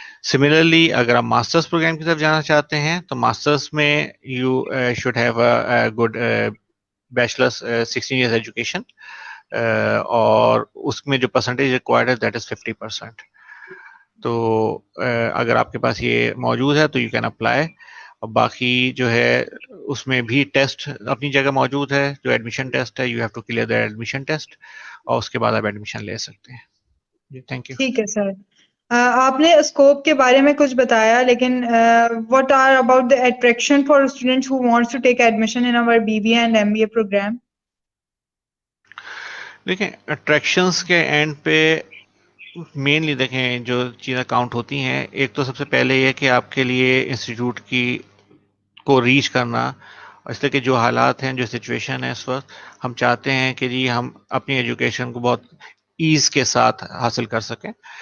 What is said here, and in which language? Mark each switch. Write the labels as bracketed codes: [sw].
[ur] Similarly اگر آپ masters programme کی طرف جانا چاہتے ہیں تو ماسٹرس میں [en] you should have a good bachelors 16 years [ur] education, اور اس میں جو پرسنٹیج ریکوائرڈ ہے [en] that is [ur] 50%. تو اگر آپ کے پاس یہ موجود ہے تو [en] You can apply. [ur] اور باقی جو ہے اس میں بھی ٹیسٹ اپنی جگہ موجود ہے, جو ایڈمیشن ٹیسٹ ہے, [en] you have to clear the admission test, [ur] اور اس کے بعد آپ ایڈمیشن لے سکتے ہیں. [en] جی thank you. [ur] ٹھیک ہے سر, آپ نے اسکوپ کے بارے میں کچھ بتایا, لیکن [en] what are about the attraction for students who wants to take admission in our BBA and MBA program? [ur] دیکھیں اٹریکشنس کے اینڈ پہ مینلی دیکھیں جو چیزیں کاؤنٹ ہوتی ہیں, ایک تو سب سے پہلے یہ کہ آپ کے لیے انسٹیٹیوٹ کی کو ریچ کرنا, اس لیے کہ جو حالات ہیں, جو سچویشن ہے اس وقت, ہم چاہتے ہیں کہ جی ہم اپنی ایجوکیشن کو بہت ایز کے ساتھ حاصل کر سکیں.